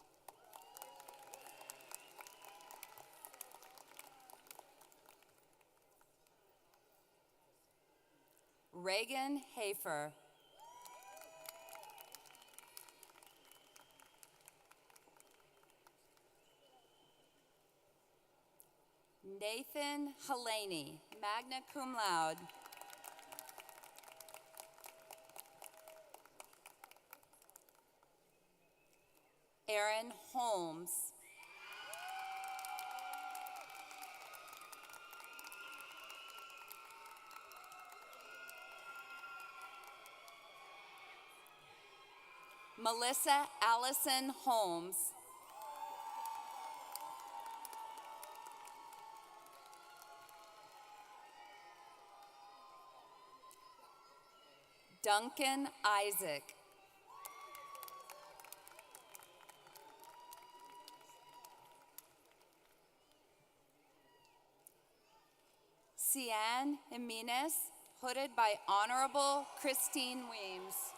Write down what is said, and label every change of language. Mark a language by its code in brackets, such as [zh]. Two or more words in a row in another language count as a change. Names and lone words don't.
[en] Reagan Hafer. Nathan Helene, [la] magna cum laude. [en] Aaron Holmes. Melissa Allison Holmes. Duncan Isaac. Cian Jimenez, hooded by Honorable Christine Weems.